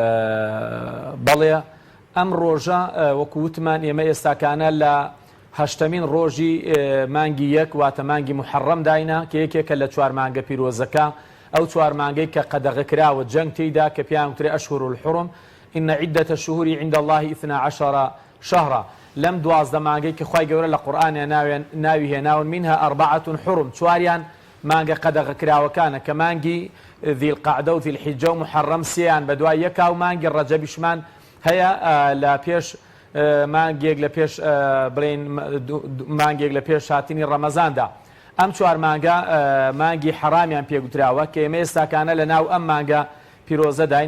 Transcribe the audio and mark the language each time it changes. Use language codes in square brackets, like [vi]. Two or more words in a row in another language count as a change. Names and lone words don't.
[ckb] بەڵێ ئەم ڕۆژە وەکو وتمان ئێمە ئێستاکانە لە هەشتەمین ڕۆژی مانگی یەک واتە مانگی محەڕەم داینا کە یەکێکە لە چوار مانگە پیرۆزەکە، ئەو چوار مانگەی کە قەدەغەکراوە جەنگ تێیدا کە پێیان وترێ [ar] ئەشهور الحرم ئین عیدەتە الشهور عند الله 12 شهرا. [ckb] لەم 12 مانگەی کە خوای گەورە لە قورئانە ناوی هێناون [ar] منها 4 حرم، [ckb] چواریان مانگە قەدەغەکراوەکانە کە مانگی ذیلقەعدە و ذیلحیجە و محەڕەم سێیان بە دوای یەکا و مانگی ڕەجەبیشمان هەیە لە پێش مانگێک لە پێش بڵێن مانگێک لە پێش هاتنی ڕەمەزاندا. ئەم چوار مانگە مانگی حەرامیان پێگوتراوە کە ئێمە ئێستاکانە لە ناو ئەم مانگە پیرۆزە داین.